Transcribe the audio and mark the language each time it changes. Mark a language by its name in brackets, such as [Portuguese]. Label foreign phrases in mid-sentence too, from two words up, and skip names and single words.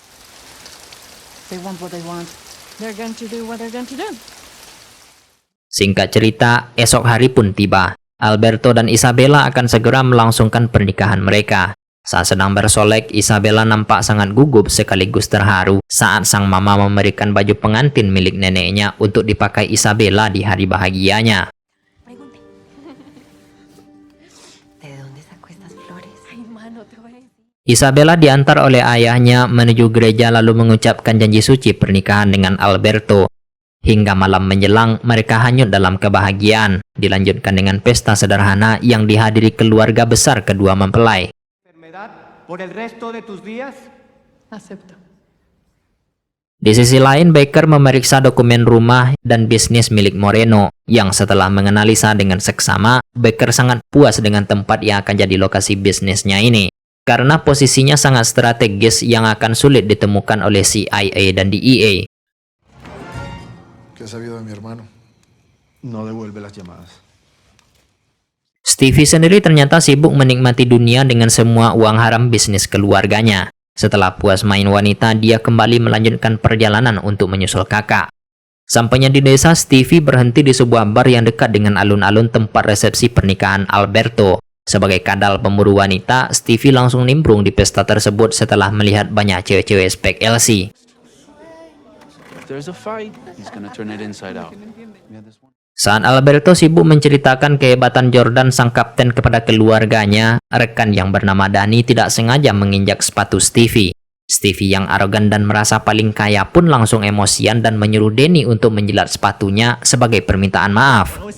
[Indonesian] Singkat cerita, esok hari pun tiba. Alberto dan Isabella akan segera melangsungkan pernikahan mereka. Saat sedang bersolek, Isabella nampak sangat gugup sekaligus terharu saat sang mama memberikan baju pengantin milik neneknya untuk dipakai Isabella di hari bahagianya. [Spanish] Pregunte. ¿De dónde sacó estas flores? Ay, mano, te voy a decir. [Indonesian] Isabella diantar oleh ayahnya menuju gereja lalu mengucapkan janji suci pernikahan dengan Alberto. Hingga malam menjelang, mereka hanyut dalam kebahagiaan. Dilanjutkan dengan pesta sederhana yang dihadiri keluarga besar kedua mempelai. [Spanish] Por el resto de tus días. Acepto. [Indonesian] Di sisi lain, Baker memeriksa dokumen rumah dan bisnis milik Moreno, yang setelah menganalisa dengan seksama, Baker sangat puas dengan tempat yang akan jadi lokasi bisnisnya ini. Karena posisinya sangat strategis yang akan sulit ditemukan oleh CIA dan DEA. [Spanish] ¿Qué has sabido de mi hermano? No devuelve las llamadas. [Indonesian] Stevie sendiri ternyata sibuk menikmati dunia dengan semua uang haram bisnis keluarganya. Setelah puas main wanita, dia kembali melanjutkan perjalanan untuk menyusul kakak. Sampainya di desa, Stevie berhenti di sebuah bar yang dekat dengan alun-alun tempat resepsi pernikahan Alberto. Sebagai kadal pemburu wanita, Stevie langsung nimbrung di pesta tersebut setelah melihat banyak cewek-cewek spek LC. [English] If there's a fight, he's gonna turn it inside out. Yeah, this one. [Indonesian] Saat Alberto sibuk menceritakan kehebatan Jordan sang kapten kepada keluarganya, rekan yang bernama Dani tidak sengaja menginjak sepatu Stevie. Stevie yang arogan dan merasa paling kaya pun langsung emosian dan menyuruh Danny untuk menjilat sepatunya sebagai permintaan maaf.